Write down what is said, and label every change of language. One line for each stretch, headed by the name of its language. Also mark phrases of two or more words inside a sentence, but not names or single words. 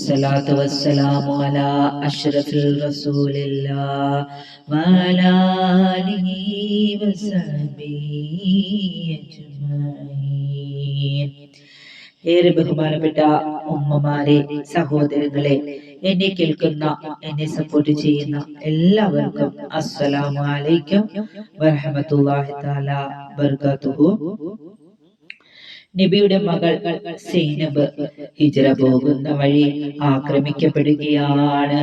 Arabic: والصلاة والسلام على أشرف الرسول الله وعلى آله وصحبه أجمعين.
Malayalam: ഏറെ ബഹുമാനപ്പെട്ട ഉമ്മമാരെ, സഹോദരങ്ങളെ, എന്നെ കേൾക്കുന്ന, എന്നെ സപ്പോർട്ട് ചെയ്യുന്ന എല്ലാവർക്കും
Arabic: السلام عليكم ورحمة الله تعالى وبركاته.
Malayalam: നബിയുടെ മകൾ സൈനബ് ഹിജ്റ പോകുന്ന വഴി ആക്രമിക്കപ്പെടുകയാണ്.